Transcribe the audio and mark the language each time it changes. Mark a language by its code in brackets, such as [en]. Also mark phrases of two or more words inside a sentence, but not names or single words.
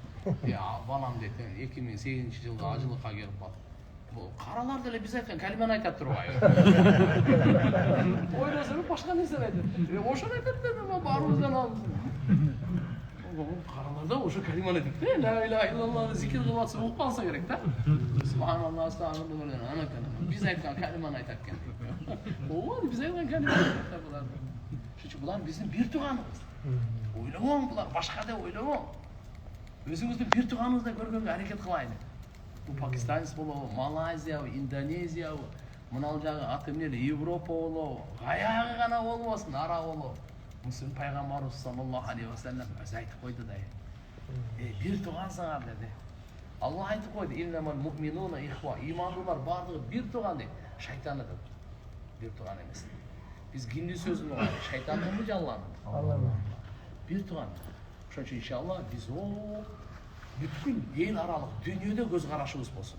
[ky] Балам дейт, 2008-жылда ажылыкка келип калды. Каралар деле биз айткан калиманы айтат турбайбы? Ойлосоң башка нерсени айтат. Ошону айтат да, мен баарыбыздан алып. Караларда ошо калиманы айтат. [ar] لا إله إلا الله [ky] зикир кылып атса угуп калса керек да. [ar] سبحان الله، أستغفر الله, [ky] анакан. Биз айткан калиманы айтат экен. Ооба, биз айткан калиманы айтат булар. Ошо булар биздин бир тууганыбыз. Ойлобоң булар, башка деп ойлобоң. Өзүңүздү бир тууганыңыздай көргөнгө аракет кылайлы. Бул пакистанец болобу, Малайзия, Индонезия, мынал жагы аты эмне Европа болобу, каягы гана болбосун, ара болобу. Мусулман пайгамбарыбыз [ar] صلى الله عليه وسلم [ky] өзү айтып койду да. Бир туугансыңар деди. Алла айтып койду, [ar] إنما المؤمنون إخوة. [ky] Имандуулар бардыгы бир тууган дейт. Шайтан да бир тууган эмес. Биз кинди сөзүн угайлы, шайтандынбы же Алланын? Бир тууган. Ошон үчүн иншалла биз бүткүл эл аралык дүйнөдө көз карашыбыз болсун.